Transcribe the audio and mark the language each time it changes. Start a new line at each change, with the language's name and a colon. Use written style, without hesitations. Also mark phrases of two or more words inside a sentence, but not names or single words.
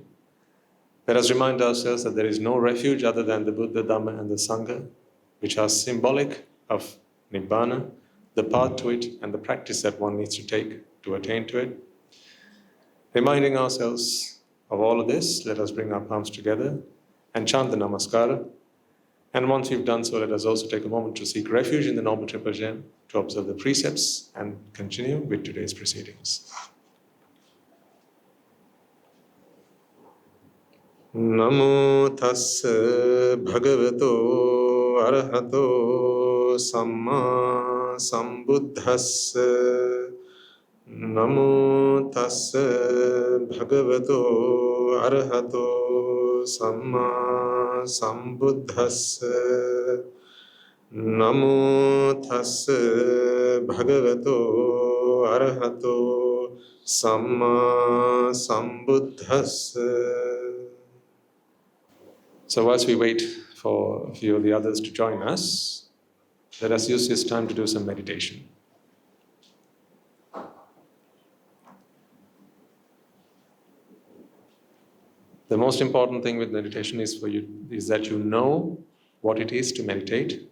English: Let us remind ourselves that there is no refuge other than the Buddha, Dhamma, and the Sangha, which are symbolic of Nibbana, the path to it, and the practice that one needs to take to attain to it. Reminding ourselves of all of this, let us bring our palms together and chant the Namaskara. And once we've done so, let us also take a moment to seek refuge in the Noble Triple Gem, to observe the precepts, and continue with today's proceedings.
Pali: Namo tassa bhagavato arahato samma sambuddhassa. Namo tassa bhagavato arahato samma sambuddhassa. Namo tassa bhagavato arahato samma sambuddhassa.
English: So whilst we wait for a few of the others to join us, let us use this time to do some meditation. The most important thing with meditation is that you know what it is to meditate.